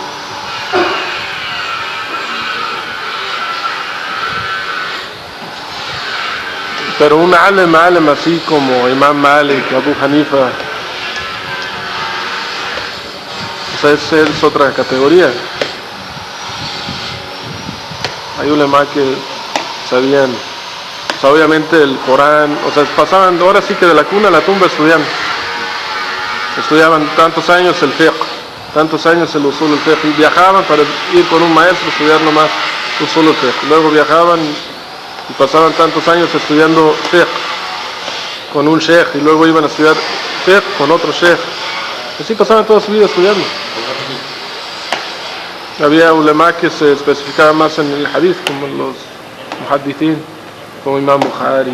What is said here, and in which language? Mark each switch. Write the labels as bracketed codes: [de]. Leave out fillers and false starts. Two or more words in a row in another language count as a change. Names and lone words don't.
[es] Pero un alem así como Imam Malik, Abu Hanifa, o sea, es otra categoría. Hay ulemas que sabían, o sea, obviamente el Corán, o sea, pasaban, ahora sí que de la cuna a la tumba estudiaban tantos años el fiqh, tantos años el [ar] أصول الفقه, [es] y viajaban para ir con un maestro a estudiar nomás [ar] أصول الفقه. [es] Luego viajaban y pasaban tantos años estudiando fiqh con un sheikh, y luego iban a estudiar fiqh con otro sheikh. Así pasaban toda su vida estudiando. Había ulema que se especificaban más en el hadith, como los muhaddithin, como Imam Bukhari.